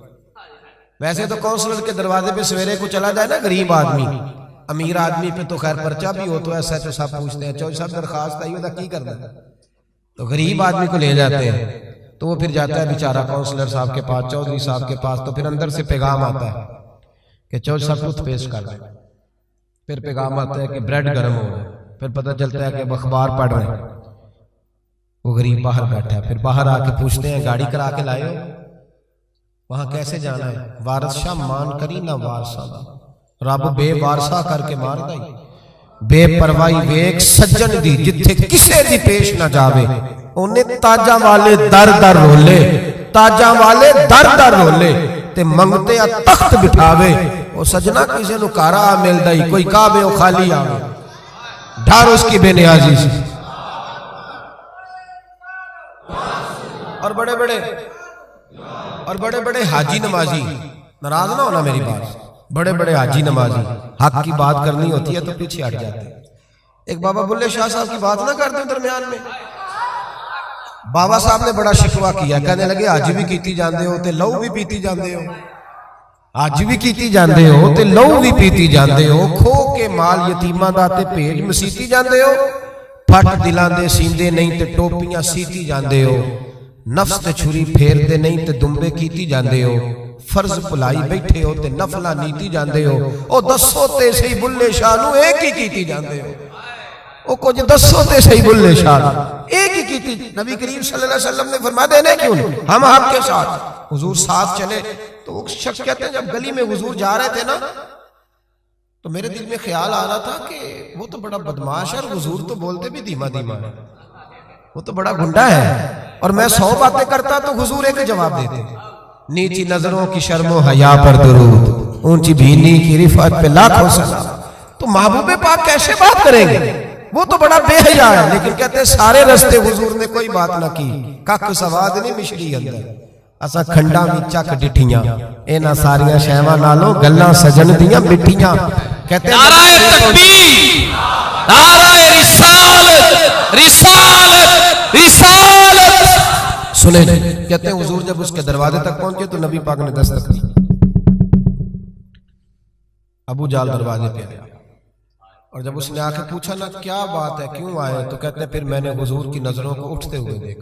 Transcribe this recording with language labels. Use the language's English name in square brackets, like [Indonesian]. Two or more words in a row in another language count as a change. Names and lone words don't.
[Urdu] ویسے تو کونسلر کے دروازے پہ سویرے کو چلا جائے نا غریب آدمی، امیر آدمی پہ تو خیر پرچہ بھی ہو تو ایسا تو سب پوچھتے ہیں [Punjabi] چوہدری صاحب درخواست آئی ہوتا کی کرنا ہے، [Urdu] تو غریب آدمی کو لے جاتے ہیں تو وہ پھر جاتا ہے بیچارہ کونسلر صاحب کے پاس، چوہدری صاحب کے پاس، تو پھر اندر سے پیغام آتا ہے کہ چوہدری صاحب ٹوتھ پیسٹ کر دیں، پھر پیغام آتا ہے کہ بریڈ گرم ہو رہا ہے، پھر پتہ چلتا ہے کہ اب اخبار پڑھ رہے ہیں۔ وہ غریب باہر بیٹھا ہے، پھر باہر آ کے پوچھتے ہیں گاڑی کرا کے لائے ہو؟ وہاں کیسے جانا ہے؟ [Punjabi] وارث شاہ مان کری نہ وارثہ دا، رب بے وارثہ کر کے مار دائی، بے پروائی ویک سجن دی جتھے کسے دی پیش نہ جاوے، انہیں تاجاں والے در در رولے، تاجاں والے در در رولے تے منگتے آ تخت بٹھاوے، وہ سجنہ کسے نو کارا مل دائی، کوئی کعبے و خالی آوے، [Urdu] ڈھار اس کی بے نیازی سے۔ اور بڑے بڑے حاجی نمازی، ناراض نہ ہونا میری بات، بڑے بڑے حاجی نمازی حق کی بات کرنی ہوتی ہے تو پیچھے ہٹ جاتے ہیں۔ ایک بابا بلے شاہ صاحب کی بات نہ کرتے درمیان میں، بابا صاحب نے بڑا شکوہ کیا، کہنے لگے [Punjabi] حج بھی کیتی جاندے ہو تے لو بھی پیتی جاندے ہو، حج بھی کیتی جاندے ہو تے لو بھی پیتی جاندے ہو، کھو کے مال یتیماں دا تے بھیج مسیتی جاندے ہو، پھٹ دلاں دے سیندے نہیں تے ٹوپیاں سیتی جاندے ہو، نفس تے چھری پھیر دے نہیں تے دمبے کیتی جاندے ہو، فرض پلائی بیٹھے ہو تے نفلہ نیتی جاندے ہو، او دسو تے صحیح بلے شاہ نو ایک ہی کیتی جاندے ہو، او کچھ دسو تے صحیح بلے شاہ نو ایک ہی کیتی۔ [Urdu] نبی کریم صلی اللہ علیہ وسلم نے فرمایا دینے کیوں نہیں، ہم حق کے ساتھ۔ حضور ساتھ چلے تو وہ شخص کہتے ہیں جب گلی میں حضور جا رہے تھے نا تو میرے دل میں خیال آ رہا تھا کہ وہ تو بڑا بدماش ہے اور حضور تو بولتے بھی دھیما دھیما ہے، وہ تو بڑا گنڈا ہے، اور میں 100 باتیں کرتا تو حضور ایک جواب دیتے، نیچی نظروں کی شرم و حیا پر درود، اونچی بینی کی رفعت پہ لاکھوں سلام۔ تو محبوب پاک کیسے بات کریں گے، وہ تو بڑا بے حیا ہے، لیکن کہتے ہیں سارے رستے حضور نے کوئی بات نہ کی، [Punjabi] کک سواد نہیں مشری اندر، اسا کھنڈا میں چک ڈٹھیاں، اینا ساریاں شہواں نالوں گلاں سجن دیاں مٹھیاں۔ [Urdu] کہتے ہیں نعرہ تکبیر، نعرہ رسالت، رسالت، رسالت۔ سنیں کہتے ہیں حضور جب اس کے دروازے تک پہنچے تو نبی پاک نے دستک دی، ابو جال دروازے پہ آیا، اور جب اس نے آ کے پوچھا نا کیا بات ہے کیوں آئے، تو کہتے ہیں پھر میں نے حضور کی نظروں کو اٹھتے ہوئے دیکھا۔